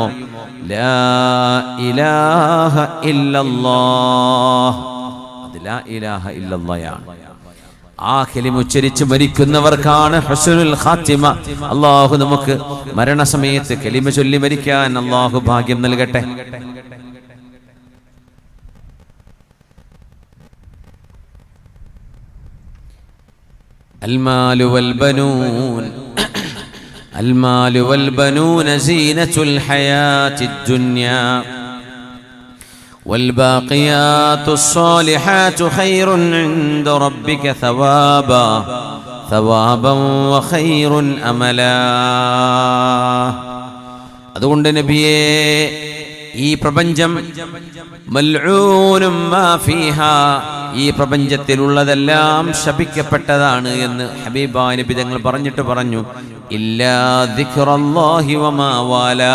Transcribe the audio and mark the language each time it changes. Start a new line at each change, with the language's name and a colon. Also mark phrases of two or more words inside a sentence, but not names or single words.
Arabic: لا إله إلا الله.
Malayalam: അത്
Arabic: لا إله
Malayalam: ഇല്ലല്ലാഹയാണ്. ആ കലിമ ഉച്ചരിച്ച് മരിക്കുന്നവർക്കാണ്
Arabic: حسن الخاتمة.
Malayalam: അല്ലാഹു നമുക്ക് മരണസമയത്ത് കലിമ ചൊല്ലി മരിക്കാൻ അല്ലാഹു ഭാഗ്യം നൽകട്ടെ.
Arabic: المال والبنون زينة الحياة الدنيا والباقيات الصالحات خير عند ربك ثوابا وخير أملا.
Malayalam: അതുകൊണ്ട് നബിയേ, ഈ പ്രപഞ്ചം
Arabic: ملعون ما فيها,
Malayalam: ഈ പ്രപഞ്ചത്തിലുള്ളതെല്ലാം ശപിക്കപ്പെട്ടതാണ് എന്ന് ഹബീബായ നബി തങ്ങൾ പറഞ്ഞിട്ട് പറഞ്ഞു,
Arabic: إلا ذكر الله وما والاه.